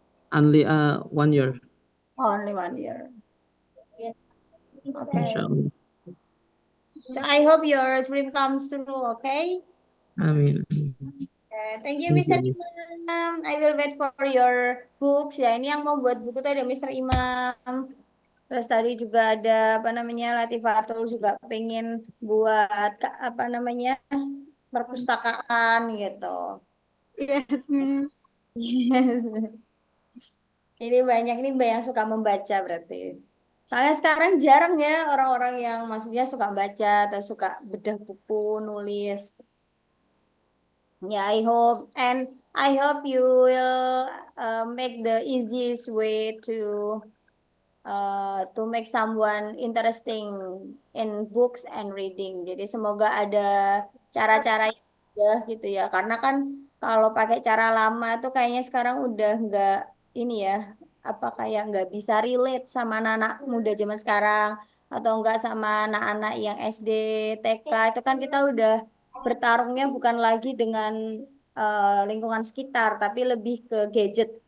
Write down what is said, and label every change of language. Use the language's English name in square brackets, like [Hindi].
[English] Only 1 year. Only 1 year. Okay. Inshallah. So I hope your dream comes true, okay? Amin. Okay. Thank you, Thank Mr. you. Imam. I will wait for your books. [Indonesian] Ya, ini yang mau buat buku tuh ada Mr. Imam. Terus tadi juga ada apa namanya Latifatul juga pengen buat apa namanya perpustakaan gitu. [English] Yes, Miss. Yes. [Indonesian] Ini banyak yang suka membaca berarti. Soalnya sekarang jarang ya orang-orang yang maksudnya suka baca atau suka bedah buku, nulis. [English] Ya, I hope you will make the easiest way to make someone interesting in books and reading. [Indonesian] Jadi semoga ada cara-cara yang mudah gitu ya. Karena kan kalau pakai cara lama tuh kayaknya sekarang udah nggak ini ya, apa kayak nggak bisa relate sama anak-anak muda zaman sekarang atau enggak sama anak-anak yang SD, TK itu kan kita udah bertarungnya bukan lagi dengan lingkungan sekitar, tapi lebih ke gadget.